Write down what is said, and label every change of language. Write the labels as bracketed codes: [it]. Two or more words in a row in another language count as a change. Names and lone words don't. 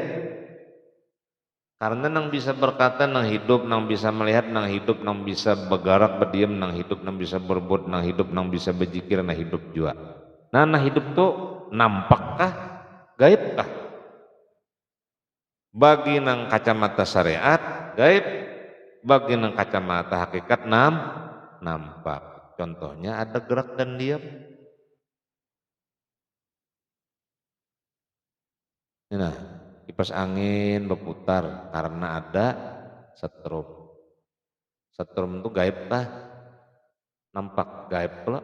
[bjn] Karena nang bisa berkata nang hidup, nang bisa melihat nang hidup, nang bisa bergerak berdiam nang hidup, nang bisa berbuat nang hidup, nang bisa berzikir nang hidup juga. Nah hidup tuh nampak kah, gaib kah? Bagi nang kacamata syariat gaib, bagi nang kacamata hakikat nampak. [id] Contohnya ada gerak dan diam. Nah, kipas angin berputar karena ada setrum. [bjn] Setrum itu gaib kah? Nampak gaib pula.